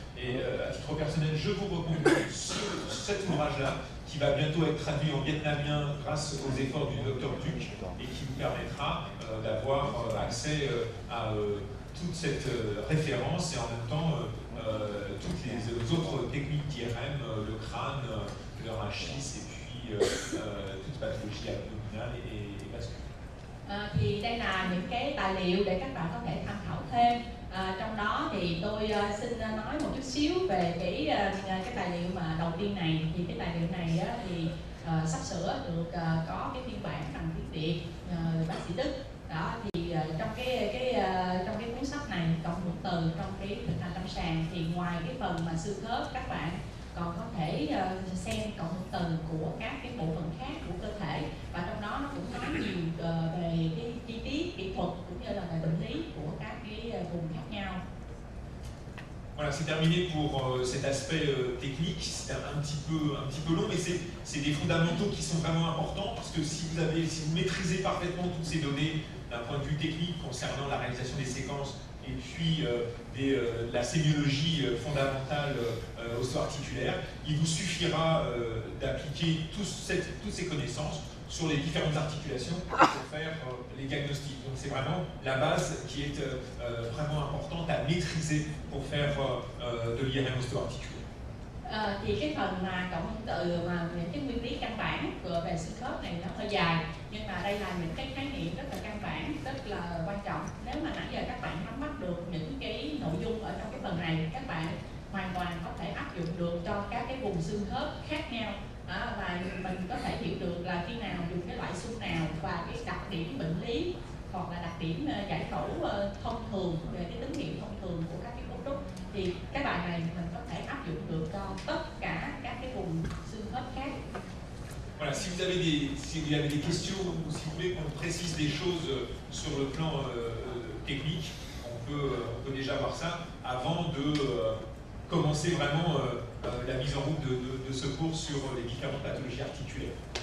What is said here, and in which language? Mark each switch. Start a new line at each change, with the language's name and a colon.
French: Et à titre personnel, je vous recommande cet ouvrage-là, qui va bientôt être traduit en vietnamien grâce aux efforts du Dr Duc et qui vous permettra d'avoir accès à toute cette référence et en même temps toutes les autres techniques d'IRM, le crâne, le rachis et puis toute pathologie abdominale et vasculaire.
Vietnamese: Thì đây là những cái tài liệu để các bạn có thể tham khảo thêm. Trong đó thì tôi xin nói một chút xíu về cái tài liệu mà đầu tiên này. Thì cái tài liệu này thì sắp sửa được có cái phiên bản bằng tiếng Việt bác sĩ Đức. Đó thì trong cái cuốn sách này, cộng hưởng từ trong cái thực hành lâm sàng, thì ngoài cái phần mà xương khớp, các bạn còn có thể xem cộng hưởng từ của các cái bộ phận khác của cơ thể, và trong đó nó cũng nói nhiều về cái chi tiết kỹ thuật cũng như là về bệnh lý của các cái vùng khác nhau.
French: Voilà, c'est terminé pour cet aspect technique. C'est un petit peu long, mais c'est des fondamentaux qui sont vraiment importants, parce que si vous maîtrisez parfaitement toutes ces données d'un point de vue technique concernant la réalisation des séquences et puis la sémiologie fondamentale osso-articulaire, il vous suffira d'appliquer toutes ces connaissances sur les différentes articulations pour faire les diagnostics. Donc c'est vraiment la base qui est vraiment importante à maîtriser pour faire de l'IRM ostéo-articulaire.
Vietnamese: Thì cái phần mà cộng hưởng từ mà những cái nguyên lý căn bản về xương khớp này nó hơi dài, nhưng mà đây là những cái khái niệm rất là căn bản, rất là quan trọng. Nếu mà nãy giờ các bạn nắm bắt được những cái nội dung ở trong cái phần này, các bạn hoàn toàn có thể áp dụng được cho các cái vùng xương khớp khác nhau. Và mình có thể hiểu được là khi nào dùng cái loại xương nào và cái đặc điểm bệnh lý hoặc là đặc điểm giải phẫu thông thường về cái tín hiệu thông thường của các cái cấu trúc, thì cái bài này mình có thể áp dụng được cho tất cả các cái vùng xương khớp khác.
French: Voilà, si vous avez des questions ou si vous voulez qu'on précise des choses sur le plan technique, on peut déjà voir ça avant de commencer vraiment la mise en route de ce cours sur les différentes pathologies articulaires.